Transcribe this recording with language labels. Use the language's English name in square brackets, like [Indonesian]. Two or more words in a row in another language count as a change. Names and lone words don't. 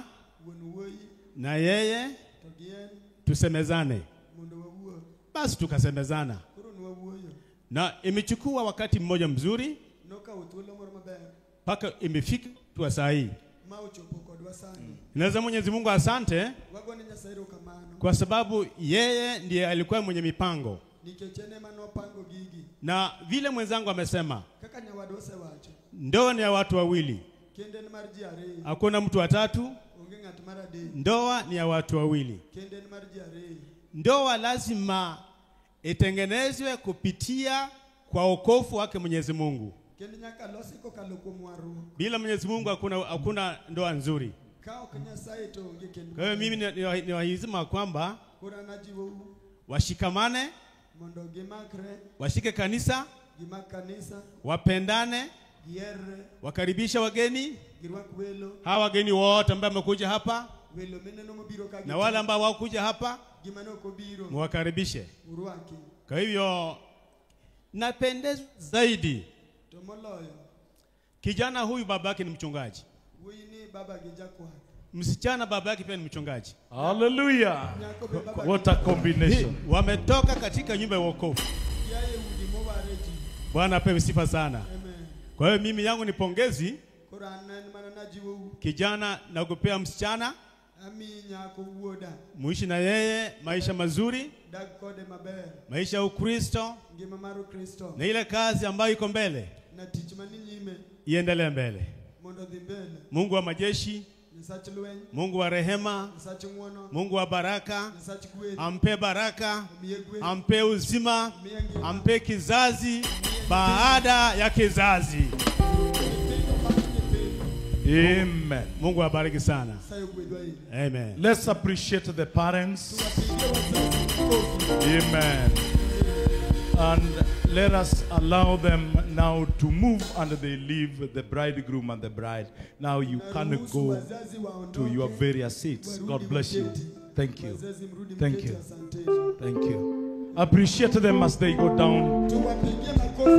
[Luo (Kenya and Tanzania)] Wuon wuoyi. [Swahili] na yeye [Luo (Kenya and Tanzania)] To gien [Swahili] tusemezane. [Luo (Kenya and Tanzania)] mondo wawuo. [Swahili] Basi tukasemezana, [Luo (Kenya and Tanzania)] Koro nwawuoyo. [Swahili] na imechukua wakati mmoja mzuri [Luo (Kenya and Tanzania)] Nokawo thuolo moro maber. [Swahili] mpaka imefika tu saa hii. [Luo (Kenya and Tanzania)] Ma ochopo kodwa sani. [Swahili] Naweza Mwenyezi Mungu asante, [Luo (Kenya and Tanzania)] Wagone Nyasaye erokamano. [Swahili] kwa sababu yeye ndiye alikuwa mwenye mipango. [Luo (Kenya and Tanzania)] Nikech en ema nopango gigi. [Swahili] Na vile mwenzangu amesema, [Luo (Kenya and Tanzania)] kaka nyawadose wacho [Swahili] ndoa ni ya watu wawili. [Luo (Kenya and Tanzania)] kende ni mar ji ariyo [Swahili] Hakuna mtu watatu. [Luo (Kenya and Tanzania)] onge ng'at mar adek [Swahili] Ndoa ni ya watu wawili. [Luo (Kenya and Tanzania)] kende ni mar ji ariyo [Swahili] Ndoa lazima itengenezwe kupitia kwa wokovu wake Mwenyezi Mungu. [Luo (Kenya and Tanzania)] kende nyaka losi kokalo kuom warruok. [Swahili] Bila Mwenyezi Mungu hakuna ndoa nzuri. [Luo (Kenya and Tanzania)] Ka ok Nyasaye to onge kende. [Swahili] Kwa hiyo mimi niwahimiza kwamba [Luo (Kenya and Tanzania)] Kora najiwo [Swahili] washikamane, [Luo (Kenya and Tanzania)] mondo gimakre, [Swahili] washike kanisa, [Luo (Kenya and Tanzania)] gimak kanisa, [Swahili] wapendane, [Luo (Kenya and Tanzania)] giherre, [Swahili] wakaribisha wageni, [Luo (Kenya and Tanzania)] girwak welo, [Swahili] hawa wageni wote ambao wamekuja hapa [Luo (Kenya and Tanzania)] welo mineno mobiro ka [Swahili] na wale ambao hawakuja hapa [Luo (Kenya and Tanzania)] gimano kobiro [Swahili] muwakaribishe. [Luo (Kenya and Tanzania)] urwaki. [Swahili] Kwa hivyo napendezwa zaidi [Luo (Kenya and Tanzania)] To moloyo [Swahili] kijana huyu babake ni mchungaji, [Luo (Kenya and Tanzania)] wuoyi ni baba gi jakwath, [Swahili] msichana babake pia ni mchungaji. Hallelujah. [Luo (Kenya and Tanzania)] nyako be baba [English] What a combination. [Swahili] Wametoka katika nyumba ya wokovu. [Luo (Kenya and Tanzania)] yaye udi moware ji. [Swahili] Bwana apewe sifa sana. Amen. Kwa hiyo mimi yangu ni pongezi [Luo (Kenya and Tanzania)] Kora an mana najiwo [Swahili] kijana na kupea msichana, [Luo (Kenya and Tanzania)] ami nyako wuoda [Swahili] muishi na yeye maisha mazuri, [Luo (Kenya and Tanzania)] dag kode maber, [Swahili] maisha ya Ukristo, [Luo (Kenya and Tanzania)] ngima mar Kristo [Swahili] na ile kazi ambayo iko mbele [Luo (Kenya and Tanzania)] na tich mani nyime [Swahili] iendelee mbele. [Luo (Kenya and Tanzania)] mondo dhi mbele. [Swahili] Mungu wa majeshi, [Luo (Kenya and Tanzania)] Nyasach lweny, [Swahili] Mungu wa rehema, [Luo (Kenya and Tanzania)] Nyasach ng'wono, [Swahili] Mungu wa baraka [Luo (Kenya and Tanzania)] Nyasach gweth, [Swahili] ampe baraka, [Luo (Kenya and Tanzania)] omiye gweth, [Swahili] ampe uzima, [Luo (Kenya and Tanzania)] omiye ngima, [Swahili] ampe kizazi baada ya kizazi. [Luo (Kenya and Tanzania)] nyithindo mag nyithindo. Amen. [Swahili] Mungu awabariki sana. [Luo (Kenya and Tanzania)] Nyasaye ogwedhwa ire. Amen. [English] Let's appreciate the parents. [Swahili] Tuwapigie wazazi makofi. Amen. [English] And let us allow them now to move and they leave the bridegroom and the bride. Now you can [Swahili] Naruhusu [English] go [Swahili] wazazi [English] to [Swahili] waondoke, [English] your various seats. [Swahili] warudi [English] God bless you. [Swahili] mketi. [English] Thank you. [Swahili] Wazazi mrudi [English] Thank [Swahili] mketi, [English] you. [Swahili] asanteni. [English] Thank you. Appreciate them as they go down. [Swahili] Tuwapigie makofi.